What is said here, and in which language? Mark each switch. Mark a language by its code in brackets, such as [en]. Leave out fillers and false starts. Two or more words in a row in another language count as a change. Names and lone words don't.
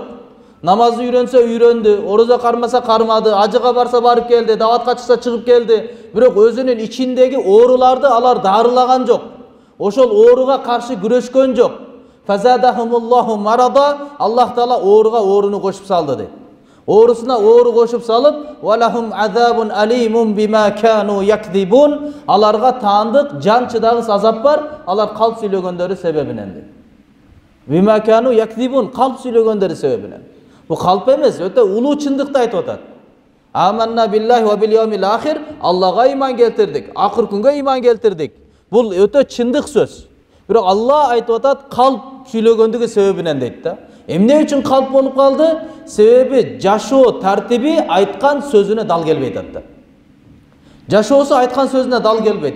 [ky] Намазды үйрөнсө үйрөндү, орозо кармаса кармады, ажыга барса барып келди, даватка чыкса чыгып келди. Бирок өзүнүн ичиндеги ооруларды алар дарылаган жок. Ошол ооруга каршы күрөшкөн жок. [ar] فزادهم الله مرضا. [ky] Аллах Таала ооруга ооруну кошуп салды дейт. Оорусуна оору кошуп салып, [ar] ولهم عذاب أليم بما كانوا يكذبون. [ky] Аларга таандык, жан чыдагыс азап бар, алар калп сүйлөгөндөрү себебинен дейт. [ar] بما كانوا يكذبون, [ky] калп сүйлөгөндөрү себебинен. Бу калп эмес, өтө улуу чындыкты айтып атат. [ar] آمنا بالله وباليوم الآخر. [ky] Аллага иман келтирдик, акыр күнгө иман келтирдик. Бул өтө чындык сөз. Бирок Алла айтып атат, калп сүйлөгөндүгү себебинен дейт да. Эмне үчүн калп болуп калды? Себеби жашоо тартиби айткан сөзүнө дал келбей атты. Жашоосу айткан сөзүнө дал келбейт.